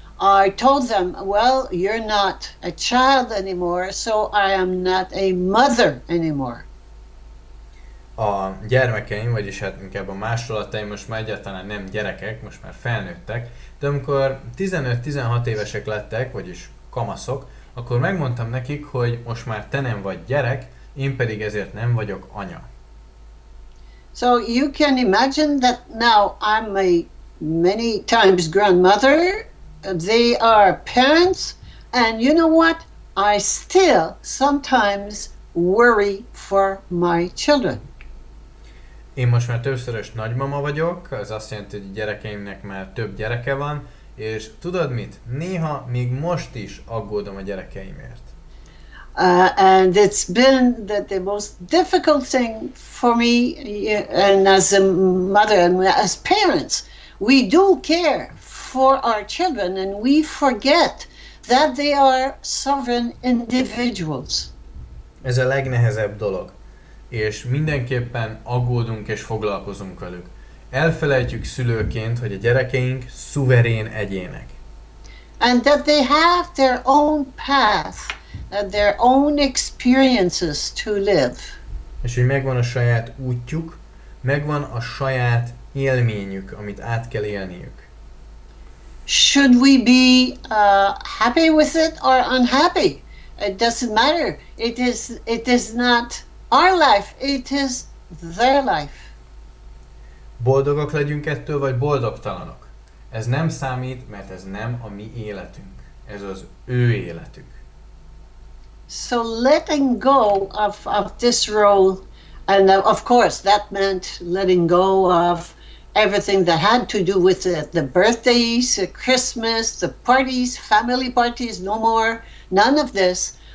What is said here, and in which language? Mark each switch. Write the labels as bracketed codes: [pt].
[en] I told them, well, you're not a child anymore, so I am not a mother anymore. [hu] A gyermekeim, vagyis hát inkább a másolataim most már egyáltalán nem gyerekek, most már felnőttek, de amikor 15-16 évesek lettek, vagyis kamaszok, akkor megmondtam nekik, hogy most már te nem vagy gyerek, én pedig ezért nem vagyok anya. [en] So you can imagine that now I'm a many times grandmother, they are parents, and you know what? I still sometimes worry for my children. [hu] Én most már többszörös nagymama vagyok, az azt jelenti, hogy a gyerekeimnek már több gyereke van, és tudod mit? Néha még most is aggódom a gyerekeimért. [en] And it's been the most difficult thing for me, and as a mother and as parents, we do care for our children and we forget that they are sovereign individuals. [hu] Ez a legnehezebb dolog, és mindenképpen aggódunk és foglalkozunk velük. Elfelejtjük szülőként, hogy a gyerekeink szuverén egyének. [en] And that they have their own path, their own experiences to live. [hu] És hogy megvan a saját útjuk, megvan a saját élményük, amit át kell élniük. [en] Should we be happy with it or unhappy? It doesn't matter. It is not our life, it is their life. [hu] Boldogak legyünk ettől, vagy boldogtalanok? Ez nem számít, mert ez nem a mi életünk. Ez az ő életük. [en] So letting go of this role, and of course that meant letting go of everything that had to do with the birthdays, Christmas, the parties, family parties, no more, none of this.